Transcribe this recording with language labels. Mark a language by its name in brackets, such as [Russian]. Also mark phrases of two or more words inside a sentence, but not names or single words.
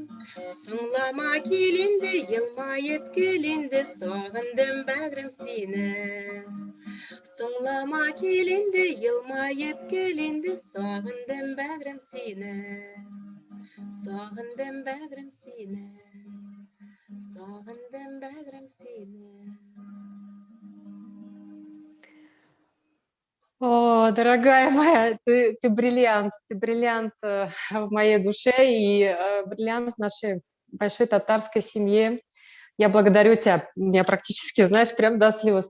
[Tatar] Соңлама кил инде, елмаеп көл инде, сагындым бәгърем сине. Соңлама кил инде, елмаеп көл инде, сагындым бәгърем сине. Сагындым бәгърем сине. Сагындым бәгърем сине. [Russian] О, дорогая моя, ты бриллиант в моей душе и бриллиант в нашей большой татарской семье. Я благодарю тебя, меня практически, знаешь, прям до слез.